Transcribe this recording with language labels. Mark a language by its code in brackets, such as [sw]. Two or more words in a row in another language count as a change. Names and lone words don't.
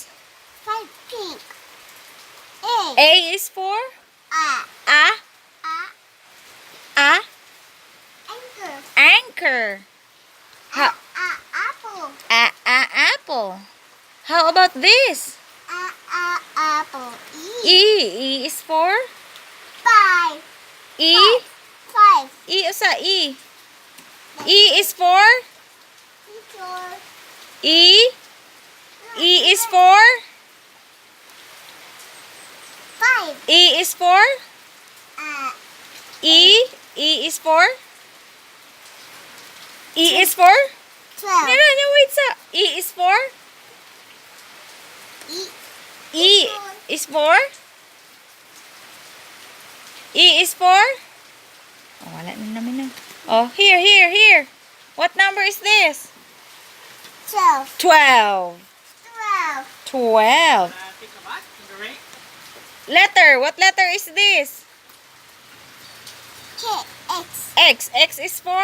[en] 5 pink. A. A is for? A. A. A. Anchor. Anchor. How? Apple. Apple. How about this? Apple. E. E is for? 5. E. 5. E sa E. E is for? E. E is for? 5. E is for? E. E is for? E is for? 12. No, wait sa. E is for? E is for? E is for? [tl] Oh, wala na namin na. [en] Oh, here. What number is this? 12. 12. 12. 12. Letter. What letter is this? K. X. X. X is for?